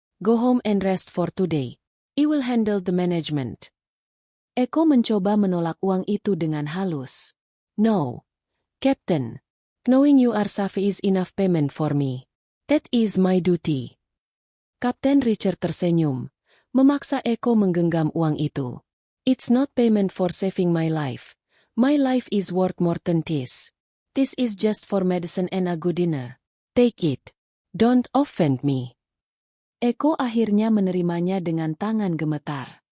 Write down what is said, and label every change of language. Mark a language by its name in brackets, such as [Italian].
[English] Go home and rest for today. I will handle the management." [Indonesian] Eko mencoba menolak uang itu dengan halus. [English] "No, Captain. Knowing you are safe is enough payment for me. That is my duty." [Indonesian] Kapten Richard tersenyum, memaksa Eko menggenggam uang itu. [English] "It's not payment for saving my life. My life is worth more than this. This is just for medicine and a good dinner. Take it. Don't offend me." [Indonesian] Eko akhirnya menerimanya dengan tangan gemetar.